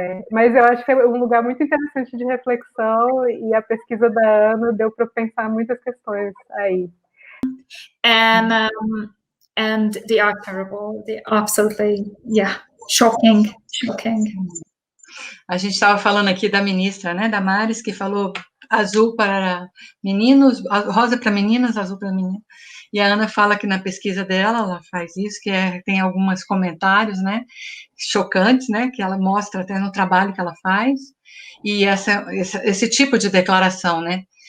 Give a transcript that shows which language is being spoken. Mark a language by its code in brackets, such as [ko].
[pt] Mas eu acho que é um lugar muito interessante de reflexão, e a pesquisa da Ana deu para pensar muitas questões aí. [en] And they are terrible. They are absolutely, shocking. [pt] A gente estava falando aqui da ministra, né, Damares, que falou azul para meninos, rosa para meninas, azul para meninos. E a Ana fala que na pesquisa dela, ela faz isso, que tem alguns comentários, né, chocantes, né, que ela mostra até no trabalho que ela faz, e esse tipo de declaração, né.